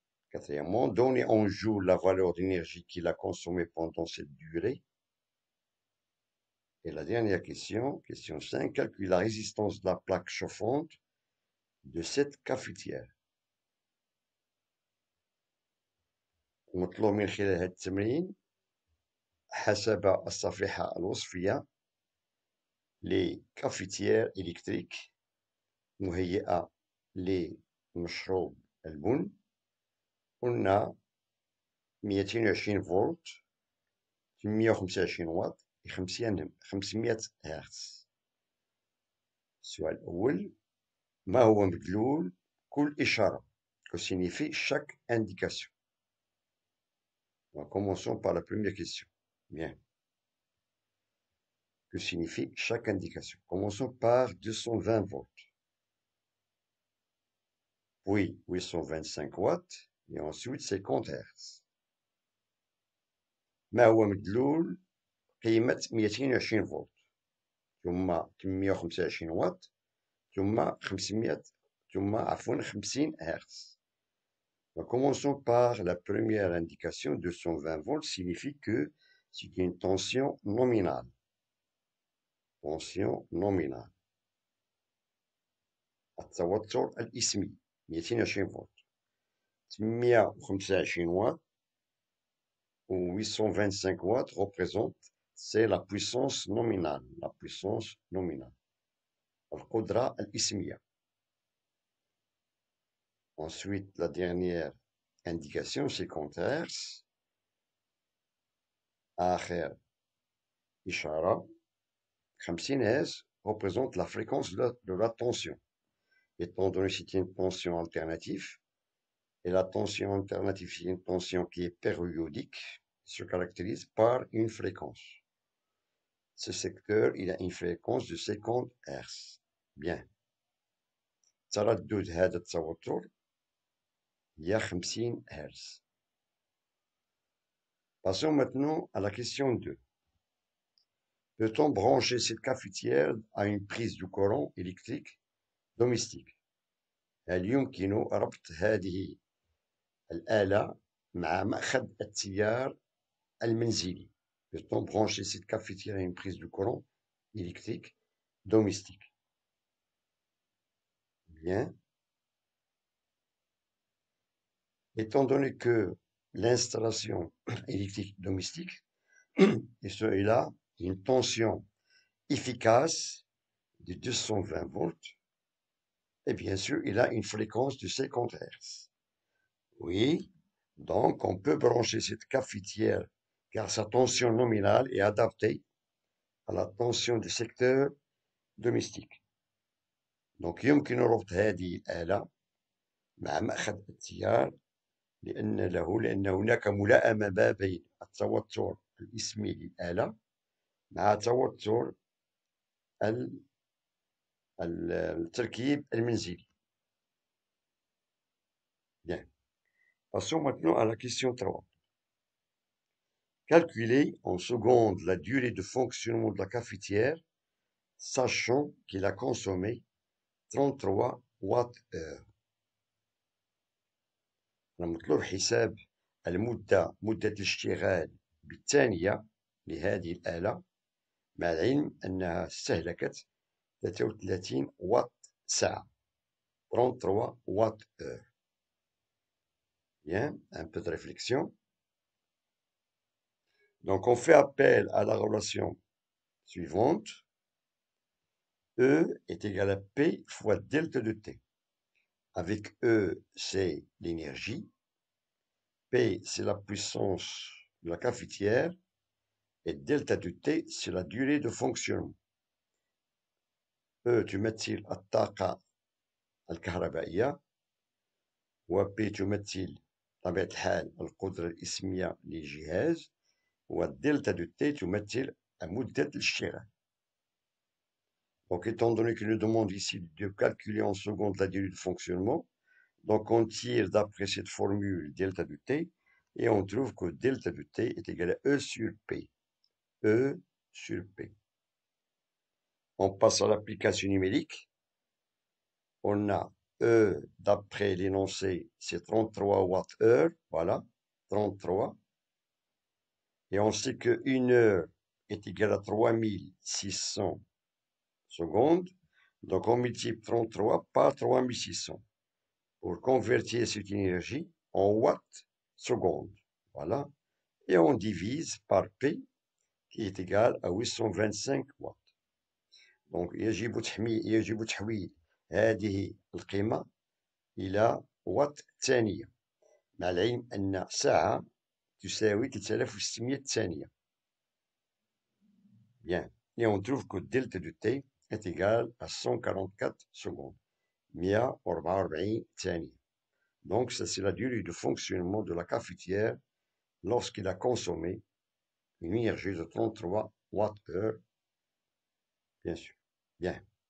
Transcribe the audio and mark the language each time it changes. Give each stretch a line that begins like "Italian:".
French: Quatrièmement, donner en joule la valeur d'énergie qu'il a consommée pendant cette durée. Et la dernière question, question 5, calculer la résistance de la plaque chauffante de cette cafetière.
Arabic: مطلوب من خلال هذا التمرين حسب الصفيحة الوصفية لكافيتير إلكتريك مهيئة لمشروب البن. قلنا 220 فولت 125 واط 500 هرتز. السؤال الأول، ما هو مدلول كل إشارة؟
French: Que signifie chaque indication? Commençons par la première question. Bien. Que signifie chaque indication? Commençons par 220 volts. Puis 825 watts et ensuite 50 Hz.
Arabic: ما هو مدلول قيمة 220 فولت ثم 825 واط ثم 50 Hz.
French: Commençons par la première indication, 220 volts signifie que c'est une tension nominale. Tension nominale.
Arabic: التوتر الإسمي 220 فولت
French: 825 watts ou 825 watts représentent, c'est la puissance nominale. La puissance nominale.
Arabic: القدرة الإسمية.
French: Ensuite, la dernière indication, 50 Hz.
Arabic: آخر إشارة
French: 50 Hz représente la fréquence de la tension. Étant donné que c'est une tension alternative, et la tension alternative, c'est une tension qui est périodique, se caractérise par une fréquence. Ce secteur, il a une fréquence de 50 Hz. Bien.
Arabic: تردد هذا التوتر هي 50 Hz.
French: Passons maintenant à la question 2. Peut-on brancher cette cafetière à une prise de courant électrique domestique?
Arabic: هل يمكن ربط هذه الآلة مع مأخذ التيار المنزلي?
French: Peut-on brancher cette cafetière à une prise de courant électrique domestique? Bien. Étant donné que l'installation électrique domestique et celui-là, une tension efficace de 220 volts, et bien sûr, il a une fréquence de 50 Hz. Oui, donc on peut brancher cette cafetière car sa tension nominale est adaptée à la tension du secteur domestique.
Arabic: Donc يمكن ربط هذه الآلة مع مأخذ التيار لأن هناك ملائمة ما بين التوتر الإسمي للآلة مع توتر التركيب المنزلي. Bien.
French: Passons maintenant à la question 3. Calculer en secondes la durée de fonctionnement de la cafetière, sachant qu'il a consommé 33 Wh.
Arabic: المطلوب حساب مدة الاشتغال بالثانية لهذه الآلة، مع العلم أنها استهلكت 33 واط ساعة.
French: 33 Wh. Bien, un peu de réflexion. Donc, on fait appel à la relation suivante. E est égal à P fois delta de T. Avec E, c'est l'énergie. P, c'est la puissance de la cafetière. Et delta de T, c'est la durée de fonctionnement.
Arabic: E تمثل الطاقة الكهربائية، و P تمثل بطبيعة الحال القدرة الإسمية للجهاز، والدلتا de T تمثل مدة الاشتغال.
French: Donc, étant donné qu'il nous demande ici de calculer en secondes la durée de fonctionnement, donc on tire d'après cette formule delta de T, et on trouve que delta de T est égal à E sur P. E sur P. On passe à l'application numérique. On a E d'après l'énoncé, c'est 33 Wh, voilà, 33. Et on sait que 1 heure est égale à 3600 secondes. Donc on multiplie 33 par 3600 pour convertir cette énergie en watts secondes. Voilà. Et on divise par P qui est égal à 825 watts.
Arabic: Donc يجب تحويل هذه القيمة إلى وات ثانية، مع العلم أن ساعة تساوي 3600 ثانية.
French: Bien. Et on trouve que delta de T est égal à 144 secondes.
Arabic: 144 ثانية.
French: Donc, ça, c'est la durée de fonctionnement de la cafetière lorsqu'il a consommé une énergie de 33 Wh, bien sûr. Bien.